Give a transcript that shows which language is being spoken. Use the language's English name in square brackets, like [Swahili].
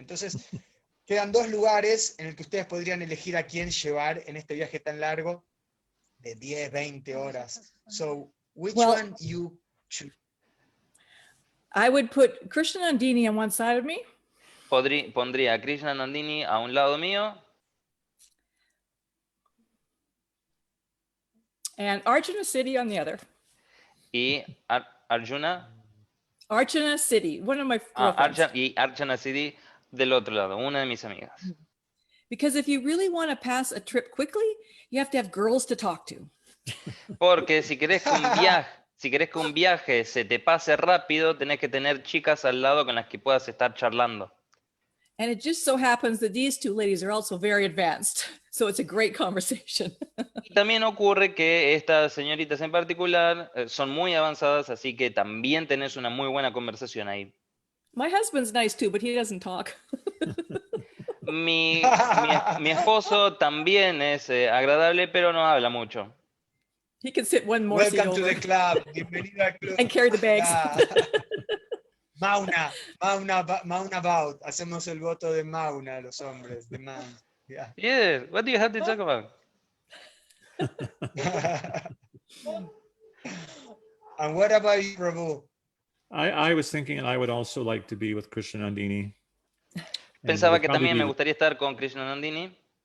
[Spanish] Entonces, quedan 2 lugares en el que ustedes podrían elegir a quién llevar en este viaje tan largo de 10, 20 horas. [English] So, which one you choose? I would put Krishna Nandini on one side of me. [Spanish] Pondría a Krishna Nandini a un lado mío. [English] And Arjuna City on the other. [Spanish] Y Arjuna. [English] Arjuna City, one of my girlfriends. [Spanish] Y Arjuna City del otro lado, una de mis amigas. [English] Because if you really want to pass a trip quickly, you have to have girls to talk to. [Spanish] Porque si querés que un viaje se te pase rápido, tenés que tener chicas al lado con las que puedas estar charlando. [English] And it just so happens that these 2 ladies are also very advanced. So it's a great conversation. [Spanish] Y también ocurre que estas señoritas en particular son muy avanzadas, así que también tenés una muy buena conversación ahí. [English] My husband's nice too, but he doesn't talk. [Spanish] Mi esposo también es agradable, pero no habla mucho. [English] He can sit one more seat Welcome to the club. [Spanish] Bienvenido al club. [English] and carry the bags. Mauna vote. [Spanish] Hacemos el voto de Mauna, los hombres, de man. [English] Yeah. Yeah, what do you have to talk about? And what about you, Prabhu? I was thinking I would also like to be with Krishna Nandini. [Spanish] Pensaba que también me gustaría estar con Krishna Nandini.